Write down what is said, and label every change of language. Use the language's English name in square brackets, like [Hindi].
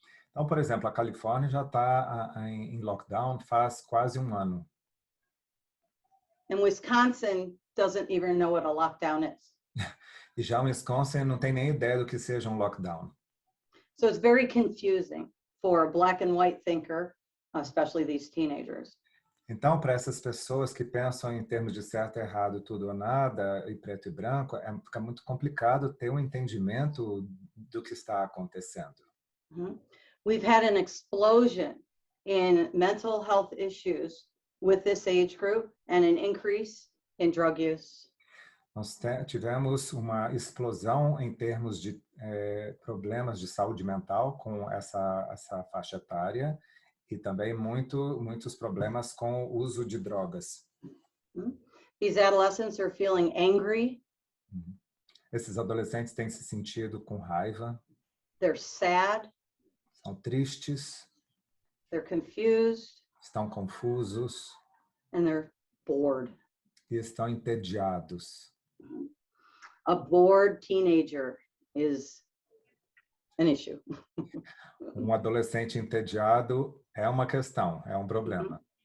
[Portuguese] Então, por exemplo, a Califórnia já está em lockdown faz quase um ano. [English] And Wisconsin doesn't even know what a lockdown is. [Portuguese] E já o Wisconsin não tem nem ideia do que seja um lockdown. [English] So it's very confusing for a black and white thinker, especially these teenagers. [Portuguese] Então, para essas pessoas que pensam em termos de certo, errado, tudo ou nada, e preto e branco, fica muito complicado ter um entendimento do que está acontecendo. [English] We've had an explosion in mental health issues with this age group and an increase in drug use. [Portuguese] Nós tivemos uma explosão em termos de problemas de saúde mental com essa faixa etária e também muitos problemas com o uso de drogas. [English] These adolescents are feeling angry. [Portuguese] Esses adolescentes têm se sentido com raiva. [English] They're sad. [Portuguese] São tristes. [English] They're confused. [Portuguese] Estão confusos. [English] And they're bored. [Portuguese] E estão entediados. [English] A bored teenager is an issue. [Portuguese] Um adolescente entediado é uma questão, é um problema.